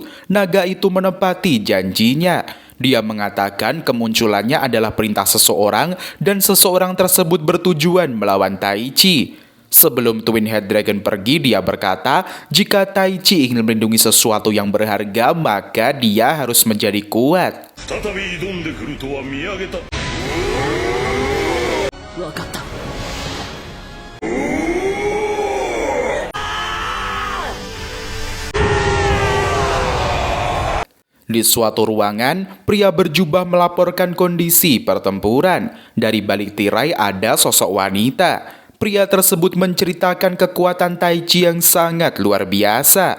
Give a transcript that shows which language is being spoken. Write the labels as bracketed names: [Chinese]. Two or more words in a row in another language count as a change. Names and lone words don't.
[Indonesian] Naga itu menepati janjinya. Dia mengatakan kemunculannya adalah perintah seseorang dan seseorang tersebut bertujuan melawan Taichi. Sebelum Twin Head Dragon pergi, dia berkata, jika Taichi ingin melindungi sesuatu yang berharga, maka dia harus menjadi kuat. [Japanese] 再び挑んでくるとは見上げた。わかった [Indonesian] Di suatu ruangan, pria berjubah melaporkan kondisi pertempuran. Dari balik tirai ada sosok wanita. Pria tersebut menceritakan kekuatan Taichi yang sangat luar biasa.